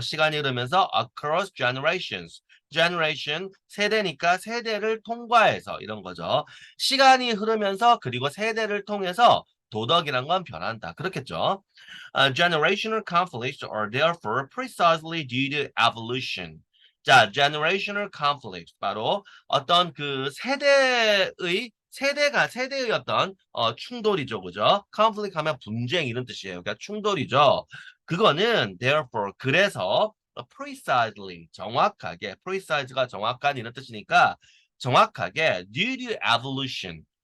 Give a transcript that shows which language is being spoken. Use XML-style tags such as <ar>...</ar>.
<ko>시간이 흐르면서</ko> <en>across generations.</en> <ko>generation 세대니까 세대를 통과해서 이런 거죠. 시간이 흐르면서 그리고 세대를 통해서 도덕이란 건 변한다. 그렇겠죠.</ko> <en>Generational conflicts are therefore precisely due to evolution.</en> <ko>자, generational conflict 바로 어떤 그 세대의 어떤 충돌이죠, 그죠? conflict 하면 분쟁 이런 뜻이에요. 그러니까 충돌이죠. 그거는</ko> <en>therefore</en> <ko>그래서 precisely 정확하게 precise가 정확한 이런 뜻이니까 정확하게</ko> <en>due to evolution.</en>